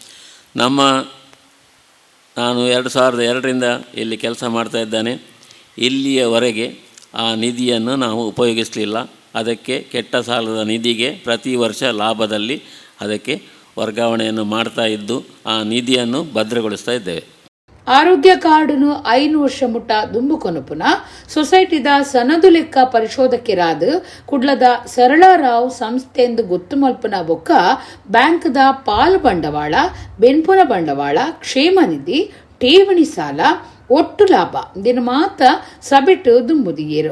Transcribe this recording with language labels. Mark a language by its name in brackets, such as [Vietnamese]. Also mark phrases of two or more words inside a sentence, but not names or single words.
[Kannada] ನಾನು 2002ರಿಂದ ಇಲ್ಲಿ ಕೆಲಸ ಮಾಡ್ತಾಯಿದ್ದೇನೆ. ಇಲ್ಲಿಯವರೆಗೆ ಆ ನಿಧಿಯನ್ನು ನಾವು ಉಪಯೋಗಿಸಲಿಲ್ಲ. ಅದಕ್ಕೆ ಕೆಟ್ಟ ಸಾಲದ ನಿಧಿಗೆ ಪ್ರತಿ ವರ್ಷ ಲಾಭದಲ್ಲಿ ಅದಕ್ಕೆ ವರ್ಗಾವಣೆಯನ್ನು ಮಾಡ್ತಾ ಇದ್ದು ಆ ನಿಧಿಯನ್ನು ಭದ್ರಗೊಳಿಸ್ತಾ ಇದ್ದೇವೆ. [Tulu] ಆರೋಗ್ಯ ಕಾರ್ಡುನು 5 ವರ್ಷ ಮುಟ್ಟ ದುಂಬುಕೊನುಪುನ ಸೊಸೈಟಿದ ಸನದು ಲೆಕ್ಕ ಪರಿಶೋಧಕರಾದ ಕುಡ್ಲದ ಸರಳಾರಾವ್ ಸಂಸ್ಥೆಂದು ಗೊತ್ತು ಮಲ್ಪನ ಬೊಕ್ಕ ಬ್ಯಾಂಕ್ದ ಪಾಲು ಬಂಡವಾಳ, ಬೆನ್ಪುನ ಬಂಡವಾಳ, ಕ್ಷೇಮ ನಿಧಿ, ಠೇವಣಿ ಸಾಲ, ಒಟ್ಟು ಲಾಭ ದಿನ ಮಾತ ಸಬೆಟ್ಟು ದುಂಬುದಿಯೇರು.